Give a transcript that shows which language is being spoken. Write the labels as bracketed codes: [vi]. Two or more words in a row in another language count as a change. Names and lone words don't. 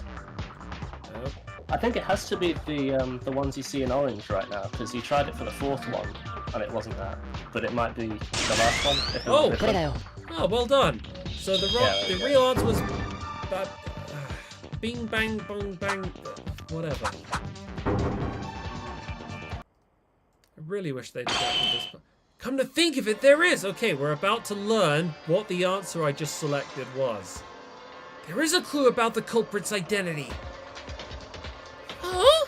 [en] Nope. I think it has to be the ones you see in orange right now, because you tried it for the fourth one, and it wasn't that. But it might be the last one. If it was different. Oh, well done. So the real answer was that bing bang bong bang whatever. I really wish they did that for this. Come to think of it, there is. Okay, we're about to learn what the answer I just selected was. There is a clue about the culprit's identity. Huh?